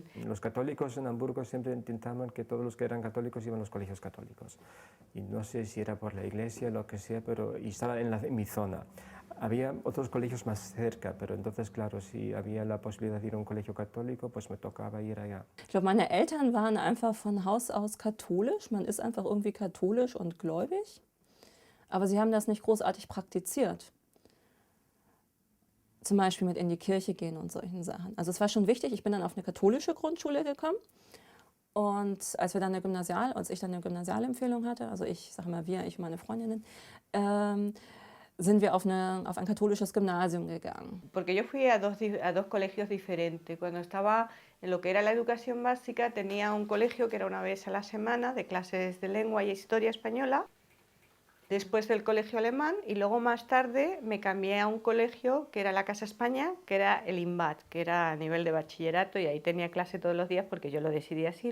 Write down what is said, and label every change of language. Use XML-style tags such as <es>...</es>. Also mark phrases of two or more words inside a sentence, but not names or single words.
<es>Los católicos en Hamburgo siempre intentaban que todos los que eran católicos iban a los colegios católicos. Y no sé si era por la iglesia o lo que sea, pero y estaba en mi zona. Había otros colegios más cerca, pero entonces, claro, si había la posibilidad de ir a un colegio católico, pues me tocaba ir allá.</es> <de>Ich glaube, meine Eltern waren einfach von Haus aus katholisch. Man ist einfach irgendwie katholisch und gläubig. Aber sie haben das nicht großartig praktiziert. Zum Beispiel mit in die Kirche gehen und solchen Sachen. Also es war schon wichtig, ich bin dann auf eine katholische Grundschule gekommen. Und als ich dann eine Gymnasialempfehlung hatte, also ich sage mal wir, ich und meine Freundinnen, sind wir auf ein katholisches Gymnasium gegangen.</de> <es>Porque yo fui a dos colegios diferentes. Cuando estaba en lo que era la educación básica, tenía un colegio que era una vez a la semana de clases de lengua y historia española, después del colegio alemán, y luego más tarde me cambié a un colegio que era la Casa España, que era el INBAT, que era a nivel de bachillerato, y ahí tenía clase todos los días porque yo lo decidí así.</es>